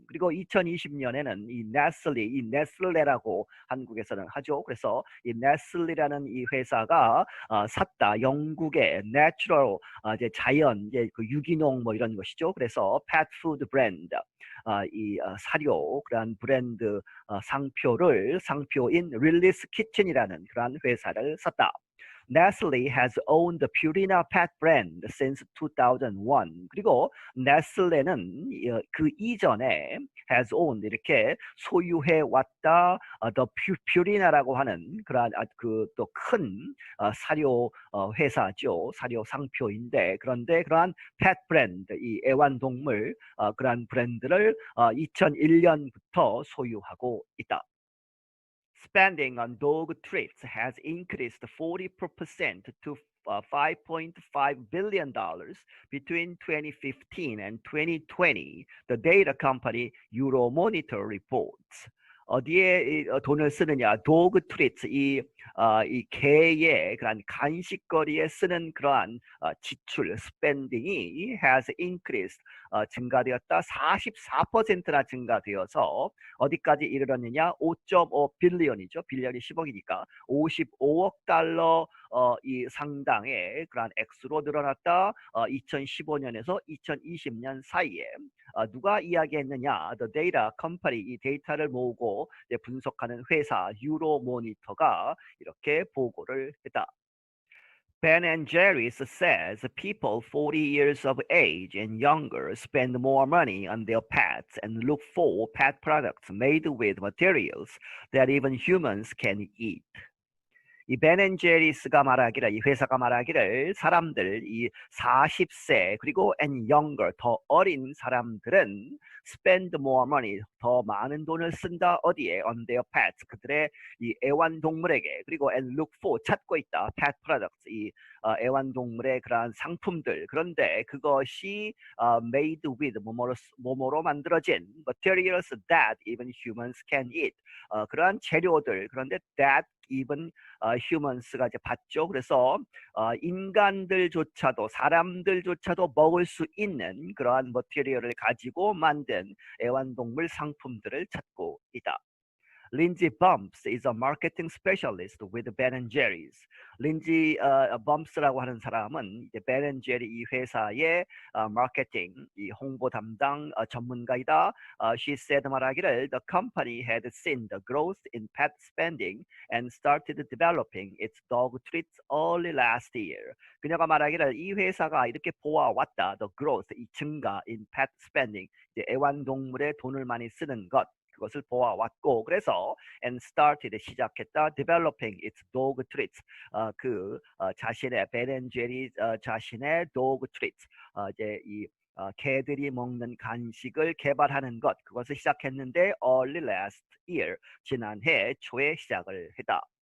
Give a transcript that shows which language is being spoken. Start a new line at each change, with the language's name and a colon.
Korean: 그리고 2020년에는 이 네슬리, 이 네슬레라고 한국에서는 하죠. 그래서 이 네슬리라는 이 회사가 샀다 영국의 내추럴 이제 자연, 이제 그 유기농 뭐 이런 것이죠. 그래서
English: pet food brand
Korean: 이 사료 그러한 브랜드 상표인 Lily's Kitchen이라는 그러한 회사를 샀다.
English: Nestle has owned the Purina pet brand since 2001.
Korean: 그리고 네슬레는 그 이전에
English: has owned
Korean: 이렇게 소유해 왔다 the Purina라고 하는 그러한 그 또 큰 사료 회사죠. 사료 상표인데, 그런데 그러한 pet brand, 이 애완동물 그러한 브랜드를 2001년부터 소유하고 있다.
English: Spending on dog treats has increased 40% to $5.5 billion between 2015 and 2020, the data company Euromonitor reports.
Korean: 어디에 돈을 쓰느냐? 도그 트리트, 이 개의 그런 간식거리에 쓰는 그러한 지출, 스펜딩이 has increased, 증가되었다. 44%나 증가되어서 어디까지 이르렀느냐? 5.5 빌리언이죠. 빌리언이 10억이니까 55억 달러 이 상당의 그런 액수로 늘어났다. 2015년에서 2020년 사이에. 누가 이야기했느냐?
English: The data company,
Korean: 이 데이터를 모으고 분석하는 회사 유로모니터가 이렇게 보고를 했다.
English: Ben and Jerry's says people 40 years of age and younger spend more money on their pets and look for pet products made with materials that even humans can eat.
Korean: 이 벤앤제리스가 말하기를, 이 회사가 말하기를, 사람들 이 40세 그리고
English: and younger,
Korean: 더 어린 사람들은
English: spend more money,
Korean: 더 많은 돈을 쓴다. 어디에?
English: on their pets,
Korean: 그들의 이 애완동물에게. 그리고
English: and look for,
Korean: 찾고 있다.
English: pet products,
Korean: 이 애완동물의 그러한 상품들. 그런데 그것이
English: made with,
Korean: 뭐뭐로 만들어진
English: materials that even humans can eat,
Korean: 그러한 재료들. 그런데
English: that even humans
Korean: 가 이제 받죠. 그래서 인간들조차도, 사람들조차도 먹을 수 있는 그러한 머티리얼을 가지고 만든 애완동물 상품들을 찾고 있다.
English: Lindsay Bumps is a marketing specialist with Ben Jerry's.
Korean: 린지 범스라고 하는 사람은 이제 Ben Jerry 이 회사의 마케팅, 이 홍보 담당 전문가이다.
English: She said
Korean: 말하기를
English: the company had seen the growth in pet spending and started developing its dog treats early last year.
Korean: 그녀가 말하기를 이 회사가 이렇게 보아왔다.
English: The growth,
Korean: 이 증가
English: in pet spending,
Korean: 이제 애완동물에 돈을 많이 쓰는 것. 그것을 보아왔고 그래서
English: and started
Korean: 시작했다
English: developing its dog treats
Korean: 자신의 Ben and Jerry 자신의 dog treats 이제 이 개들이 먹는 간식을 개발하는 것 그것을 시작했는데
English: early last year
Korean: 지난해 초에 시작을 했다.